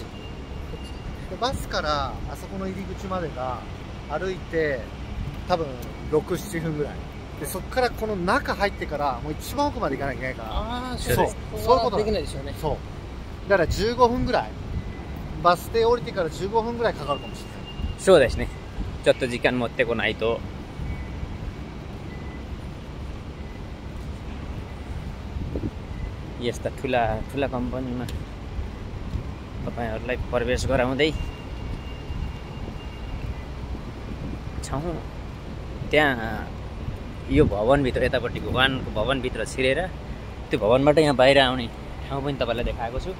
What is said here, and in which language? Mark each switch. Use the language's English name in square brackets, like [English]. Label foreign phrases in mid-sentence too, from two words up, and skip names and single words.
[Japanese] バスからあそこの入り口までが歩いて多分6、7分ぐらいで、そこからこの中入ってからもう一番奥まで行かなきゃいけないから。ああ、そういうことできないですよね。そうだから15分ぐらい、バス停降りてから15分ぐらいかかるかもしれない。そうですね。ちょっと時間持ってこないと。 [Nepali] यस्ता ठुला कम्पनीमा तपाईहरुलाई प्रवेश गराउँदै छौं। त्यहाँ यो भवनभित्र यतापट्टिको 1 को भवनभित्र छिरेर त्यो भवनबाट यहाँ बाहिर आउने ठाउँ पनि तपाईलाई देखाएको छु।